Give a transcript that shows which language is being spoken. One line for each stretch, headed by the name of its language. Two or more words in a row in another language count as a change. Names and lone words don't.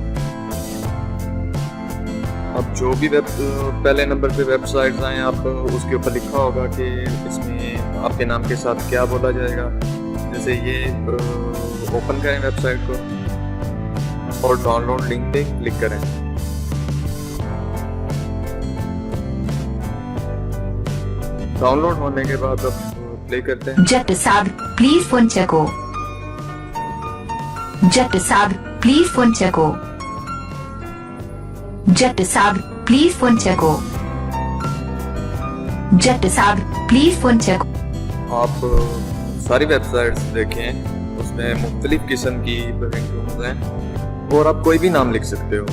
Hindi: अब जो भी पहले नंबर पे वेबसाइट्स आए, आप उसके ऊपर लिखा होगा कि इसमें आपके नाम के साथ क्या बोला जाएगा। जैसे ये ओपन करें वेबसाइट को और डाउनलोड लिंक पे क्लिक करें। डाउनलोड होने के बाद अब प्ले करते हैं।
Punjabi: ਜੱਟ ਸਾਬ, ਪਲੀਜ਼ ਫ਼ੋਨ ਚੁੱਕੋ। ਜੱਟ ਸਾਬ, ਪਲੀਜ਼ ਫ਼ੋਨ ਚੁੱਕੋ. ਜੱਟ ਸਾਬ, ਪਲੀਜ਼ ਫ਼ੋਨ ਚੁੱਕੋ. ਜੱਟ ਸਾਬ, ਪਲੀਜ਼ ਫ਼ੋਨ ਚੁੱਕੋ.
Hindi: आप सारी वेबसाइट्स देखें, उसमें मुख्तलिफ किस्म की रिंगटोन्स हैं और आप कोई भी नाम लिख सकते हो।